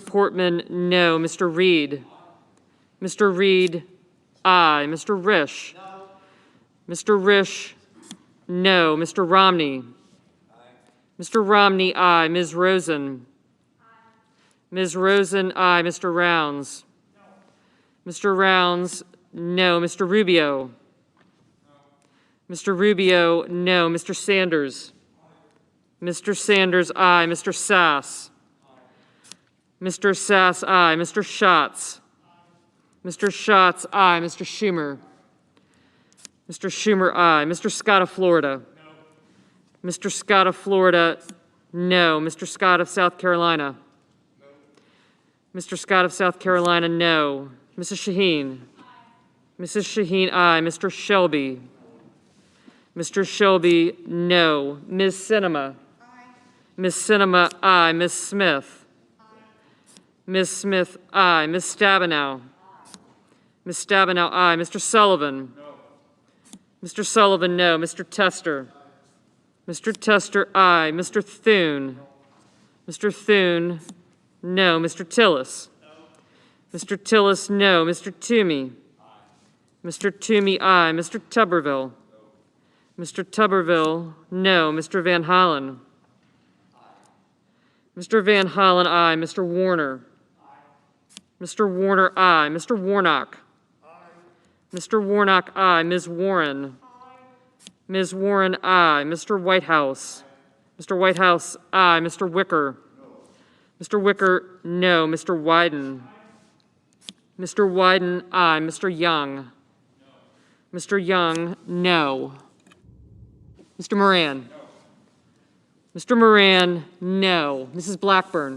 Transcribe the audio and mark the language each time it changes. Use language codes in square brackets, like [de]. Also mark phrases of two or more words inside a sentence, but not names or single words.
[en] Portman, no. Mr. Reed? Mr. Reed, aye. Mr. Risch? No. Mr. Risch, no. Mr. Romney? Aye. Mr. Romney, aye. Ms. Rosen? Aye. Ms. Rosen, aye. Mr. Rounds? No. Mr. Rounds, no. Mr. Rubio? No. Mr. Rubio, no. Mr. Sanders? Aye. Mr. Sanders, aye. Mr. Sass? Aye. Mr. Sass, aye. Mr. Schatz? Aye. Mr. Schatz, aye. Mr. Schumer? Mr. Schumer, aye. Mr. Scott of Florida? No. Mr. Scott of Florida, no. Mr. Scott of South Carolina? No. Mr. Scott of South Carolina, no. Mrs. Shaheen? Aye. Mrs. Shaheen, aye. Mr. Shelby? Mr. Shelby, no. Ms. Sinema? Aye. Ms. Sinema, aye. Ms. Smith? Aye. Ms. Smith, aye. Ms. Stabenow? Aye. Ms. Stabenow, aye. Mr. Sullivan? No. Mr. Sullivan, no. Mr. Tester? Aye. Mr. Tester, aye. Mr. Thune? No. Mr. Thune, no. Mr. Tillis? No. Mr. Tillis, no. Mr. Toomey? Aye. Mr. Toomey, aye. Mr. Tuberville? No. Mr. Tuberville, no. Mr. Van Hollen? Aye. Mr. Van Hollen, aye. Mr. Warner? Aye. Mr. Warner, aye. Mr. Warnock? Mr. Warnock, aye. Ms. Warren? Aye. Ms. Warren, aye. Mr. Whitehouse? Aye. Mr. Whitehouse, aye. Mr. Wicker? No. Mr. Wicker, no. Mr. Wyden? Aye. Mr. Wyden, aye. Mr. Young? No. Mr. Young, no. Mr. Moran? No. Mr. Moran, no. Mrs. Blackburn?